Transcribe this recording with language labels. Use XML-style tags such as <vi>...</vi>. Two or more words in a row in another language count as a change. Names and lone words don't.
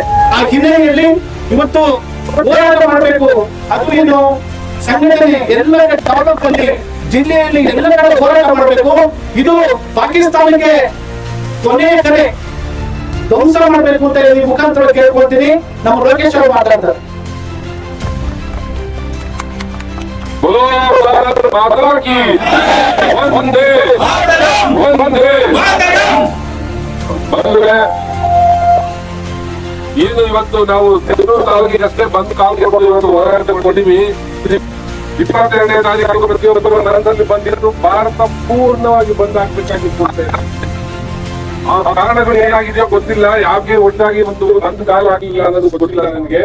<kn>ಆ ಹಿನ್ನೆಲೆಯಲ್ಲಿ ಇವತ್ತು ಹೋರಾಟ ಮಾಡಬೇಕು. ಅದು ಏನು ಸಂಘಟನೆ ಎಲ್ಲ ತಾಲೂಕಲ್ಲಿ, ಜಿಲ್ಲೆಯಲ್ಲಿ ಎಲ್ಲ ಕಡೆ ಹೋರಾಟ ಮಾಡಬೇಕು. ಇದು ಪಾಕಿಸ್ತಾನಕ್ಕೆ ಕೊನೆಯ ಕಡೆ ಧ್ವಂಸ ಮಾಡಬೇಕು ಅಂತ ಈ ಮುಖಾಂತರ ಕೇಳ್ಕೊಳ್ತೀನಿ. ನಮ್ಮ ಲೋಕೇಶ್ ಅವರು ಮಾತಾಡ್ತಾರೆ.</kn> <hi>बोलो भारत माता की वंदे वंदे</hi> <kn>ಬಂಧುಗಳೇ, ಏನು ಇವತ್ತು ನಾವು ತೆಲೂರು ತಾಲೂಕಿಗೆ ಅಷ್ಟೇ ಬಂದು ಕಾಲ್ಕೊಂಡು ಇವತ್ತು ಹೋರಾಟ ಕೊಟ್ಟಿವಿ. 22ನೇ ತಾರೀಕು ಪ್ರತಿಯೊಬ್ಬರು ನಗರದಲ್ಲಿ ಬಂದಿದ್ದು ಭಾರತ ಪೂರ್ಣವಾಗಿ ಬಂದ್ ಆಗ್ಬೇಕಾಗಿತ್ತು. ಆ ಕಾರಣಗಳು ಏನಾಗಿದೆಯೋ ಗೊತ್ತಿಲ್ಲ, ಯಾಕೆ ಒಟ್ಟಾಗಿ ಒಂದು ಕಾಲ ಆಗಿಲ್ಲ ಅನ್ನೋದು ಗೊತ್ತಿಲ್ಲ ನನಗೆ.</kn>